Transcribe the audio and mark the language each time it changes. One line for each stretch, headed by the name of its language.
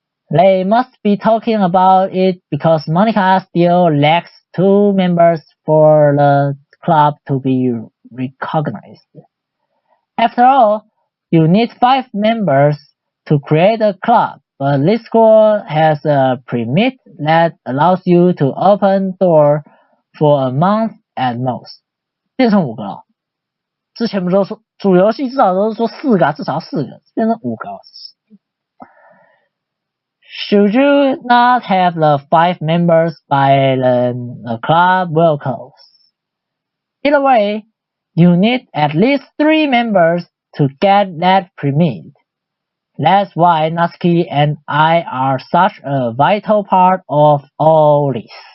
English: They must be talking about it because Monica still lacks 2 members for the club to be recognized. After all, you need 5 members to create a club, but this school has a permit that allows you to open door for a month at most.
Chinese: 变成5个了。之前不是说主游戏至少都是说4个，至少4个，变成5个了。
English: Should you not have the 5 members by then, the club will close. Either way, you need at least 3 members to get that permit. That's why Natsuki and I are such a vital part of all this.